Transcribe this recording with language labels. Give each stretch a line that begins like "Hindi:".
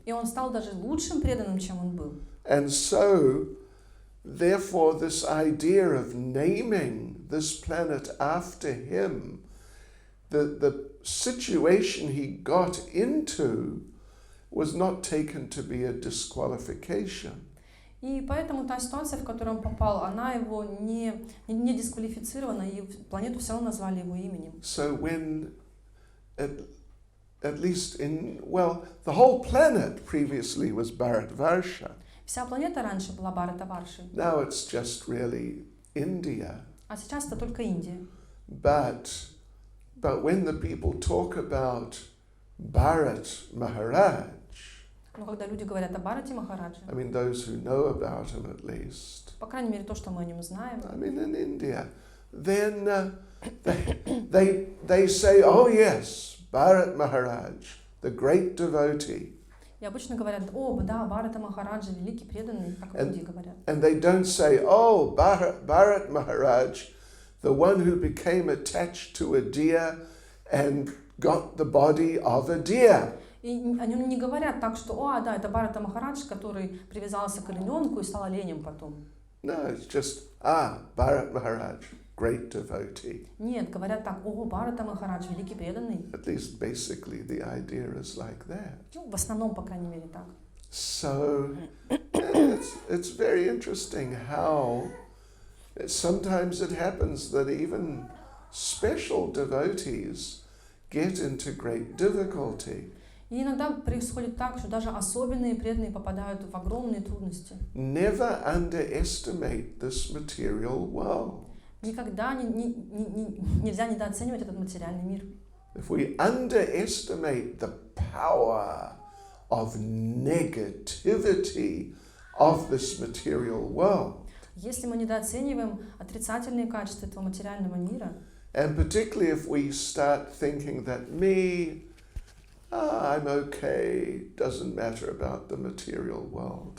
Russian: И он стал даже лучшим преданным, чем он был.
English: And so therefore, this idea of naming this planet after him, the situation he got into was not taken to be a disqualification.
Russian: И поэтому та ситуация, в которую он попал, она его не дисквалифицирована, и планету все равно назвали его именем.
English: So when, at least the whole planet previously was Bharatvarsha.
Russian: Вся планета раньше была Бхаратаваршей,
English: Now it's just really India.
Russian: а сейчас это только Индия.
English: But when the people talk about Bharat Maharaj,
Russian: Но когда люди говорят о Бхарате Махараджи,
English: I mean those who know about him at least,
Russian: по крайней мере то, что мы о нем знаем,
English: I mean in India, then they say, oh yes, Bharat Maharaj, the great devotee.
Russian: и обычно говорят, о, да, Бхарата Махараджа, великий преданный, как люди говорят.
English: And they don't say, oh, Bharat Maharaj, the one who became attached to a deer and got the body of a deer.
Russian: И о нем не говорят так, что, о, да, это Бхарата Махарадж, который привязался к олененку и стал оленем потом.
English: No, it's just, Bharat Maharaj, great devotee.
Russian: Нет, говорят так, о, Бхарата Махарадж, великий преданный.
English: At least basically the idea is like that.
Russian: Ну, в основном, по крайней мере, так.
English: So it's very interesting how sometimes it happens that even special devotees get into great difficulty.
Russian: И иногда происходит так, что даже особенные преданные попадают в огромные трудности.
English: Never underestimate this material world.
Russian: Никогда нельзя недооценивать этот материальный мир.
English: If we underestimate the power of negativity of this material world,
Russian: Если мы недооцениваем отрицательные качества этого материального мира,
English: and particularly if we start thinking that I'm okay, doesn't matter about the material world.